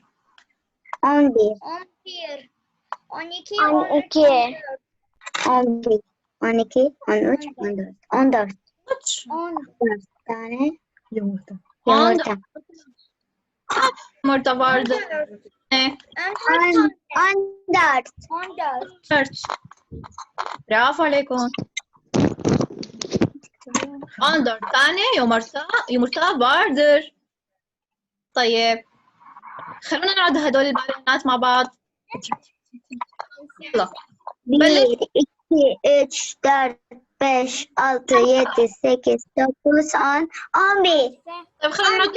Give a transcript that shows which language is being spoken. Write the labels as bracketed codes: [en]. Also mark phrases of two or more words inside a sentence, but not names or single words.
[tr] 11, 12, 13, 11, 12, 13, 14. 14 kaç tane yumurta. 14 yumurta vardı. Ne? 14. 4 [ar] برافو عليكم [tr] 14 tane yumurta vardır. [ar] طيب خلونا نعد هدول البيانات مع بعض. يلا 1, 2, 3, 4, 5, 6, 7, 8, 9, 10, 11. طيب خلونا نعد